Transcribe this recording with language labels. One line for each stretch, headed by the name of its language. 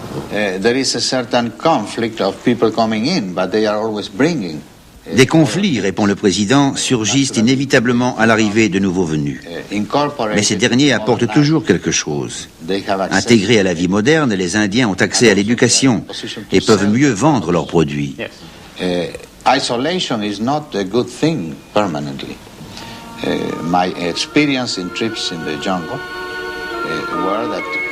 English: There is a certain conflict of people coming in, but they are always bringing.
French: Des conflits, répond le président, surgissent inévitablement à l'arrivée de nouveaux venus. Mais ces derniers apportent toujours quelque chose. Intégrés à la vie moderne, les Indiens ont accès à l'éducation et peuvent mieux vendre leurs produits.
English: Isolation is not a good thing permanently. My experience in trips in the jungle were that